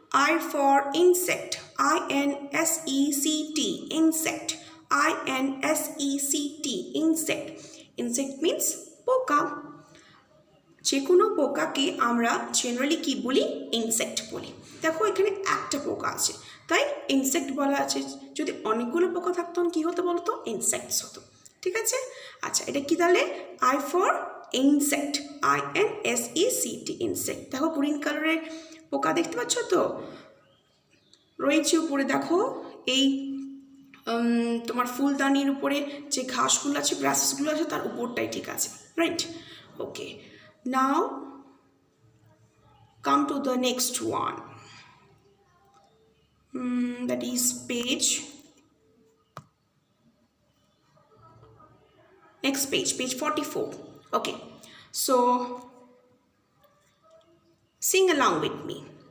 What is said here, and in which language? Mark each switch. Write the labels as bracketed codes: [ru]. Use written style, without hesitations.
[en] I for insect, INSECT, insect, INSECT, insect. Insect means [bn] পোকা। যে কোনো পোকাকে আমরা জেনারেলি কি বলি? ইনসেক্ট বলি। দেখো এখানে একটা পোকা আছে তাই ইনসেক্ট বলা আছে। যদি অনেকগুলো পোকা থাকতো কী হতো বলো তো? ইনসেক্টস হতো, ঠিক আছে? আচ্ছা, এটা কি তাহলে? [en] I for insect, INSECT, insect। [bn] দেখো গ্রিন কালারের পোকা দেখতে পাচ্ছ তো রয়েছে উপরে। দেখো এই তোমার ফুলদানির উপরে যে ঘাসগুলো আছে, গ্রাসেসগুলো আছে, তার উপরটাই ঠিক আছে, right? [en] Okay, now come to the next one, that is page, next page, page 44. Okay, so sing along with me.